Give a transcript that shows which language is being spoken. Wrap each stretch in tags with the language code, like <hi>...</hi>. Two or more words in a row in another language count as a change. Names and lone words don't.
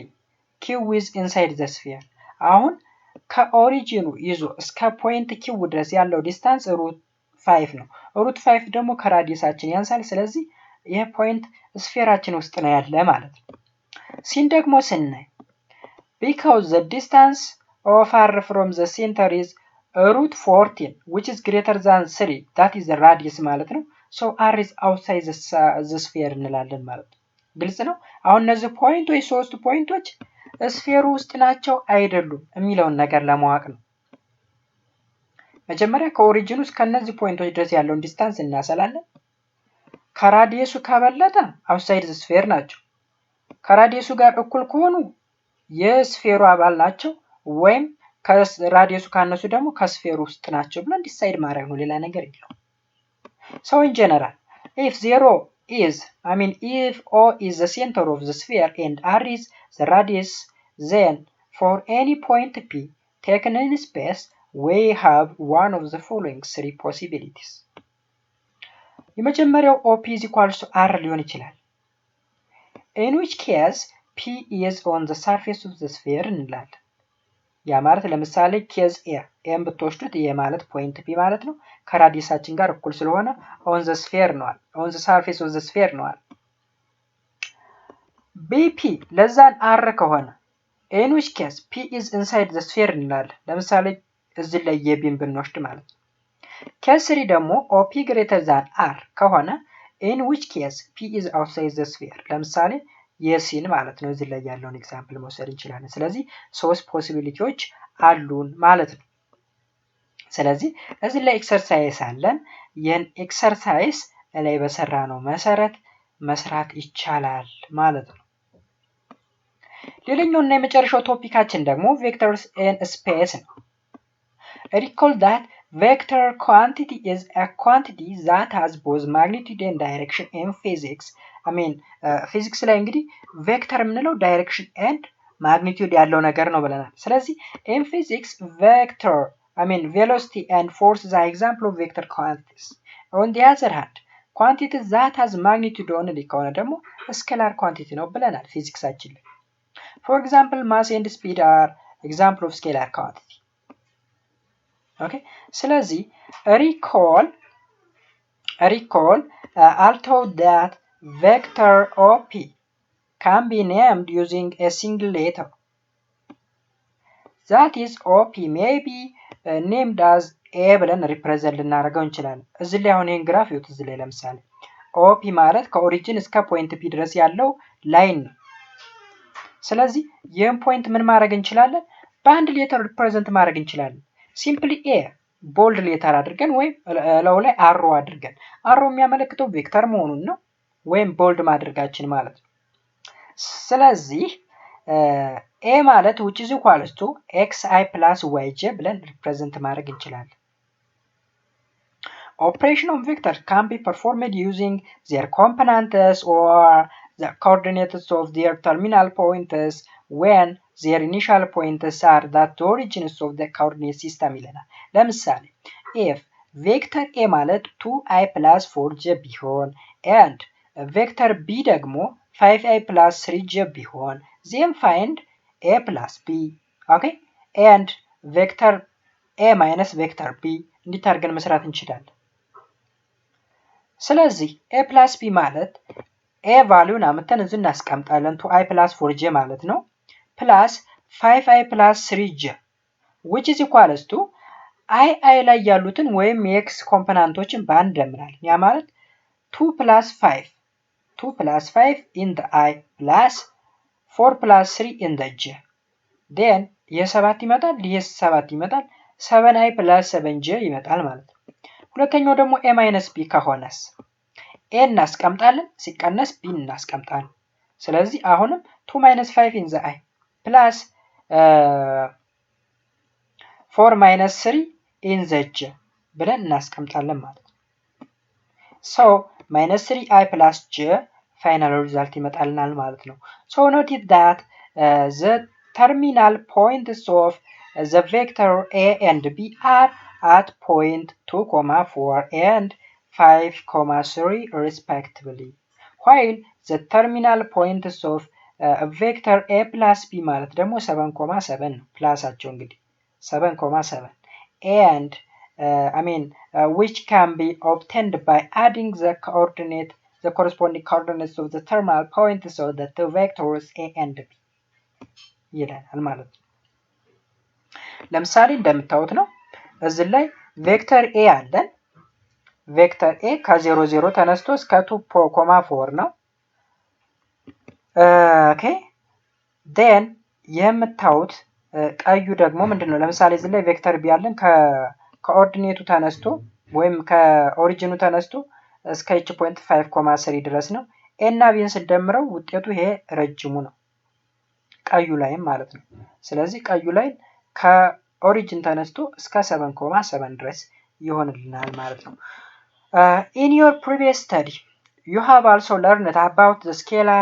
<en>Q is inside the sphere.</en> <am>አሁን ከኦሪጂኑ ይዞ እስከ ፖይንት Q ድረስ ያለው ዲስታንስ √5 ነው። √5 ደግሞ ከራዲየሳችን ያንሳል። ስለዚህ ይሄ ፖይንት ስፌራችን ውስጥ ነው ያለ ማለት ነው። ሲን ደግሞ ስናይ</am> <en>because the distance of R from the center is √14 which is greater than 3 that is the radius</en> <am>ማለት ነው።</am> <en>so R is outside the sphere</en> <am>እንላለን ማለት ነው። ግልጽ ነው። አሁን እነዚህ ፖይንቶች ሶስት ፖይንቶች ስፌሩ ውስጥ ናቸው አይደሉም የሚለውን ነገር ለማወቅ ነው። መጀመሪያ ከኦሪጂኑ እስከ እነዚህ ፖይንቶች ድረስ ያለውን ዲስታንስ እናሰላለን። ከራዲየሱ ከበለጠ</am> <en>outside the sphere</en> <am>ናቸው። ከራዲየሱ ጋር እኩል ከሆኑ የስፌሩ አባል ናቸው ወይም ከራዲየሱ ካነሱ ደግሞ ከስፌሩ ውስጥ ናቸው ብለን ዲሳይድ ማድረግ ነው። ሌላ ነገር የለውም።</am> <en>So in general, if O is the center of the sphere and R is the radius, then for any point P taken in space, we have one of the following three possibilities.</en> <am>የመጀመሪያው</am> <en>OP is equal to R</en> <am>ሊሆን ይችላል።</am> <en>In which case P is on the surface of the sphere</en> <am>እንላለን። ያ ማለት ለምሳሌ ኬዝ ኤም ብትወስዱት ይሄ ማለት ፖይንት ፒ ማለት ነው። ከራዲየሳችን ጋር እኩል ስለሆነ</am> <en>on the sphere</en> <am>ነው</am> <en>on the surface of the sphere</en> <am>ነው።</am> <en>BP</en> <am>ለዛን R ከሆነ</am> <en>in which case P is inside the sphere</en> <am>እንላለን። ለምሳሌ እዚህ ላይ የቢን ብንወስድ ማለት ነው። ኬዝ 3 ደግሞ</am> <en>OP greater than R</en> <am>ከሆነ</am> <en>in which case P is outside the sphere</en> <am>ለምሳሌ የሲን ማለት ነው። እዚህ ላይ ያለውን ኤግዛምፕል መውሰድ እንችላለን። ስለዚህ ሶስት ፖሲቢሊቲዎች አሉን ማለት ነው። ስለዚህ እዚህ ላይ ኤክሰርሳይዝ አለን። ይህን ኤክሰርሳይዝ ላይ በሰራነው መሰረት መስራት ይቻላል ማለት ነው። ሌላኛው እና የመጨረሻው ቶፒካችን ደግሞ</am> <en>vectors and space ነው። Recall that vector quantity is a quantity that has both magnitude and direction in physics.</en> <am>ፊዚክስ ላይ እንግዲህ ቬክተር የምንለው</am> <en>direction and magnitude</en> <am>ያለው ነገር ነው ብለናል። ስለዚህ</am> <en>in physics vector velocity and force is an example of vector quantities. On the other hand quantity that has magnitude only</en> <am>ከሆነ ደግሞ</am> <en>scalar quantity</en> <am>ነው ብለናል ፊዚክሳችን ላይ።</am> <en>For example mass and speed are example of scalar quantity. Okay, ስለዚህ recall although that vector OP can be named using a single letter. That is OP may be named as A</en> <am>ብለን ሪፕሬዘንት ልናደርገው እንችላለን። እዚህ ላይ አሁን ይሄን ግራፍ ይዩት። እዚህ ላይ ለምሳሌ OP ማለት ከኦሪጂን እስከ ፖይንት P ድረስ ያለው ላይን ነው። ስለዚህ ይህን ፖይንት ምን ማድረግ እንችላለን? በአንድ ሌተር ሪፕሬዘንት ማድረግ እንችላለን።</am> <en>simply a bold letter</en> <am>አድርገን ወይም ለው ላይ አሮ አድርገን አሮ የሚያመለክተው ቬክተር መሆኑን ነው ወይም ቦልድ ማድረጋችን ማለት ነው። ስለዚህ ኤ ማለት</am> <en>which is equals to xi plus yj</en> <am>ብለን ሪፕሬዘንት ማድረግ እንችላለን።</am> <en>Operation of vectors can be performed using their components or the coordinates of their terminal points when their initial points are that the origins of the coordinate system</en> <am>ይለናል። ለምሳሌ</am> <en>if vector a ማለት 2i plus 4j ቢሆን and vector b ደግሞ 5i plus 3j ቢሆን then find a plus b okay and vector a minus vector b</en> <am>እንዴት አድርገን መስራት እንችላለን? ስለዚህ</am> <en>a plus b</en> <am>ማለት a ቫልዩን አመተን እዚህ እናስቀምጣለን</am> <en>2i plus 4j</en> <am>ማለት ነው</am> <en>plus 5i plus 3j which is equals to i</en> <am>ላይ ያሉትን ወይም የx ኮምፖነንቶችን በአንድ ደምራለን ያ ማለት</am> <en>2 plus 5 in the I plus 4 plus 3 in the j then</en> <am>የ7 ይመጣል የ7 ይመጣል</am> <en>7i plus 7j</en> <am>ይመጣል ማለት ነው ሁለተኛው ደግሞ</am> <en>a minus b</en> <am>ከሆነስ a እናስቀምጣለን ሲቀነስ b እናስቀምጣለን ስለዚህ አሁንም</am> <en>2 minus 5 in the I plus 4 minus 3 in the j</en> <am>ብለን እናስቀምጣለን ማለት ነው</am> <en>so minus 3i plus j final result</en> <am>ይመጣልናል ማለት ነው</am> <en>so notice that the terminal points of the vector a and b are at point 2, 4 and 5, 3 respectively while the terminal points of vector a plus b</en> <am>ማለት ደግሞ</am> <en>7, 7</en> <am>ነው ፕላሳቸው እንግዲህ</am> <en>7, 7 and which can be obtained by adding the corresponding coordinates of the terminal points of the two vectors a and b</en> <am>ይላል ማለት ነው ለምሳሌ እንደምታዩት ነው እዚህ ላይ ቬክተር a አለን ቬክተር a ከ0 0 ተነስቶ እስከ 2, 4 ነው ኦኬ then የምታዩት ቀዩ ደግሞ ምንድነው ለምሳሌ እዚህ ላይ ቬክተር b አለን ከኦርዲኔቱ ተነስቶ ወይም ከኦሪጂኑ ተነስቶ እስከ</am> <en>each point</en> <am>5, 3 ድረስ ነው a እና b ስንደምረው ውጤቱ ይሄ ረጅሙ ነው ቀዩ ላይም ማለት ነው ስለዚህ ቀዩ ላይ ከኦሪጂን ተነስቶ እስከ 7, 7 ድረስ ይሆንልናል ማለት ነው</am> <en>in your previous study you have also learned about the scalar</en>